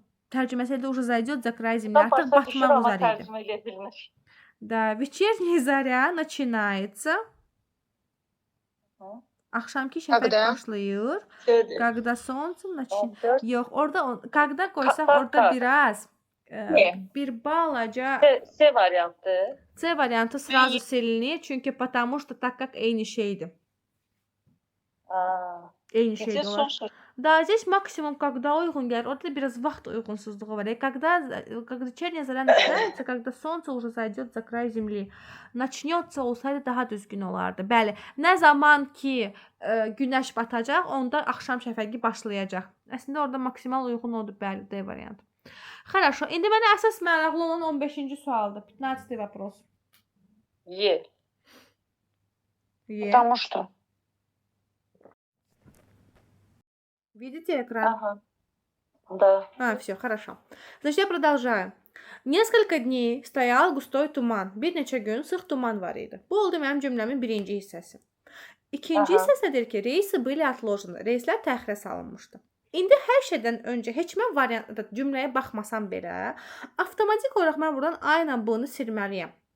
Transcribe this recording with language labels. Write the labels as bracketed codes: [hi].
[az] Tərcüməsi də [ru] уже зайдет за край земли. [az] Artıq batmaq üzrə idi. [ru] Да, вечерняя заря начинается. [az] Axşamki şəfəq başlayır. [ru] Когда солнце начинает. [az] Yox, orada когда qoysaq orada biraz bir balaca C variantı. C variantı сразу silinir. Çünki [ru] потому что так как [az] eyni şeydir. Eyni şeydir olar. [ru] Да, здесь максимум, когда [az] uyğun gəlir. Orada biraz vaxt uyğunsuzluğu var. [ru] Когда вечерняя заря начинается, когда солнце уже зайдет за край земли. [az] Начнется olsaydı daha düzgün olardı. Bəli, nə zaman ki günəş batacaq, onda axşam şəfəqi başlayacaq. Əslində orada maksimal uyğun odur, bəli, D variantı. [ru] Хорошо. [az] İndi mənə əsas maraqlı olan 15-ci sualdır. 15-ci вопрос. Е. [ru] Потому что. Видите экран? Ага. Да. Все, хорошо. Значит, я продолжаю. Несколько дней стоял густой туман. [az] Bir neçə gün sıx tuman var idi. Bu oldu mənim cümləmin birinci hissəsi. İkinci hissəsi deyir ki, reysi [ru] были отложены. [az] Reyslər təxirə salınmışdı. İndi hər şeydən öncə heç mən variantda cümləyə baxmasam belə, avtomatik olaraq mən buradan A ilə B-ni silməliyəm.